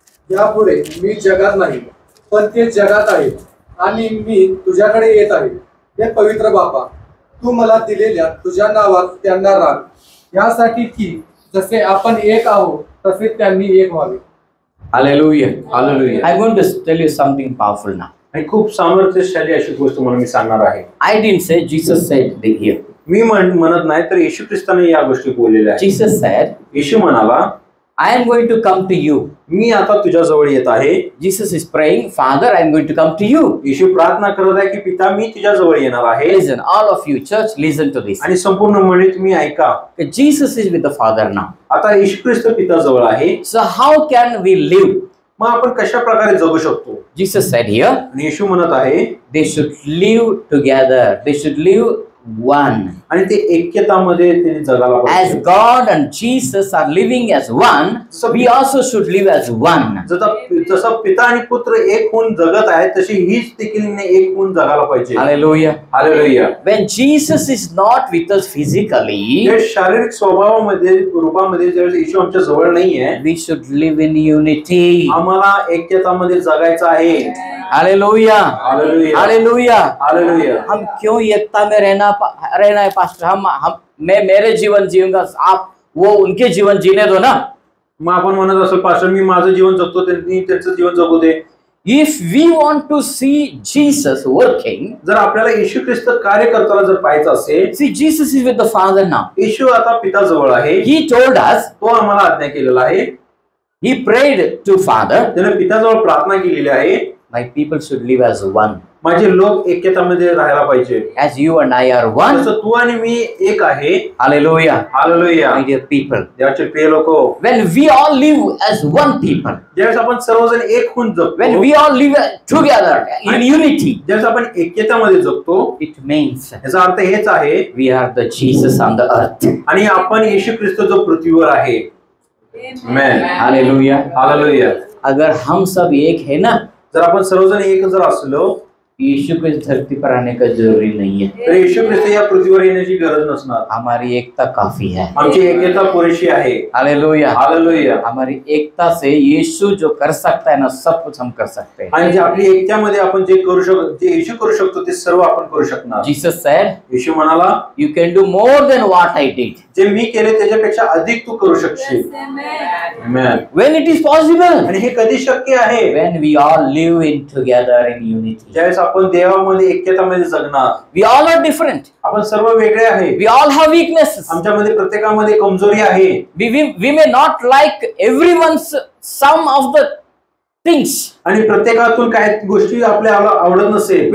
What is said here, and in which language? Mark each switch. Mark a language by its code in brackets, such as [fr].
[mr] यापुढे मी जगात नाही, पण ते जगात आहे आणि मी तुझ्याकडे येत आहे. हे पवित्र बापा, तू मला दिलेल्या तुझ्या नावात त्यांना राख, यासाठी की जसे आपण एक आहोत तसे त्यांनी एक व्हावे. [en] Hallelujah. Hallelujah. I'm going to tell you something powerful now. [mr] आणि खूप सामर्थ्यशाली अशी गोष्ट म्हणून मी सांगणार आहे. [en] I didn't say, Jesus said here. [mr] मी म्हणत नाही, तर येशू ख्रिस्ताने या गोष्टी बोललेल्या आहेत. [en] Jesus said, [mr] येशू म्हणाला, [en] I am going to come to you. [mr] मी आता तुझ्या जवळ येत आहे. [en] Jesus is praying, Father, I am going to come to you. [mr] येशू प्रार्थना करत आहे की पिता, मी तुझ्या जवळ येणार आहे. [en] Listen, all of you, church, listen to this. [mr] आणि संपूर्ण मंडळी तुम्ही ऐका. [en] Jesus is with the Father now. [mr] आता येशू ख्रिस्त पिता जवळ आहे. [en] So how can we live? [mr] मग आपण कशा प्रकारे जगू शकतो? [en] Jesus said here, [mr] आणि येशू म्हणत आहे, [en] they should live together. They should live one. [mr] आणि ते ऐक्यतामध्ये त्यांनी जगायला [en] As [mr] पाहिजे. [en] God and Jesus are living as one, so we also should live as one. [mr] जसं पिता आणि पुत्र एक होऊन जगत आहे, तशी हीच देखील एक होऊन जगायला पाहिजे. [en] Hallelujah. [mr] Hallelujah. [en] When Jesus is not with us physically, [mr] हे शारीरिक स्वभावामध्ये रूपामध्ये ज्यावेळेस येशू आमच्या जवळ नाहीये, [en] we should live in unity. [mr] आम्हाला ऐक्यतामध्ये जगायचं आहे. [en] Hallelujah. [mr] हालेलुया. [en] Hallelujah. [mr] हालेलुया. [hi] हम क्यों एकता में रहना है पास्टर? मैं मेरे जीवन जीऊंगा, आप वो उनके जीवन जीने दो ना. [mr] मग आपण म्हणत असो, पास्टर मी माझं जीवन जगतो, त्यांनी त्यांचं जीवन जगू दे. [en] If we want to see Jesus working, [mr] जर आपल्याला येशू ख्रिस्त कार्य करताना जर पाहायचं असेल, [en] see Jesus is with the Father now. [mr] येशू आता पिता जवळ आहे. [en] He told us, [mr] तो आम्हाला आज्ञा केलेला आहे. [en] he prayed to Father, [mr] त्याने पिताजवळ प्रार्थना केलेली आहे, [en] my people should live as one. [mr] माझे लोक ऐक्यतामध्ये राहायला पाहिजे. [en] As you and I are one. [mr] जसं तू आणि मी एक आहे. [en] Hallelujah. [mr] Hallelujah. [en] My dear people. [mr] देवाचे प्रिय loco, [en] When we all live as one people, [mr] ज्यावेळेस आपण सर्वजण एक होऊन जगतो, [en] when we all live together in unity, [mr] ज्यावेळेस आपण ऐक्यतामध्ये जगतो, [en] it means [mr] याचा अर्थ हेच आहे, [en] we are the Jesus on the earth. [mr] आणि आपण येशू ख्रिस्त जो पृथ्वीवर आहे. आमेन. [en] Hallelujah. [mr] हालेलुया. [hi] अगर हम सब एक है ना, [mr] जर आपण सर्वजण एक जर असलो, [hi] यीशु को इस धरती पर आने का जरूरी नहीं है. [mr] तर येशू ख्रिस्त या पृथ्वीवर येण्याची गरज नसणार. [hi] हमारी एकता काफी है. [mr] आमची ऐक्यता पुरेशी आहे. [hi] हालेलुया. [mr] हालेलुया. [hi] हमारी एकता से यीशु जो कर सकता है ना, सब कुछ हम कर सकते हैं. [mr] आणि जे आपली ऐक्यामध्ये आपण जे करू शकतो, जे येशू करू शकतो, ते सर्व आपण करू शकणार. [en] Jesus said, [mr] येशू म्हणाला, [en] you can do more than what I did. [mr] जे मी केले त्याच्यापेक्षा अधिक तू करू शकशील. आमेन. [en] When it is possible, [mr] आणि हे कधी शक्य आहे? [en] when we all live in together in unity. [mr] ज्यावेळेस आपण देवामध्ये ऐक्यतामध्ये जगणार. [en] We all are different. [mr] आपण सर्व वेगळे आहे. [en] We all have weaknesses. [mr] आमच्यामध्ये प्रत्येकामध्ये कमजोरी आहे. [en] We may not like everyone's some of the things. [mr] आणि प्रत्येकातून काही गोष्टी आपल्याला आवडत नसेल.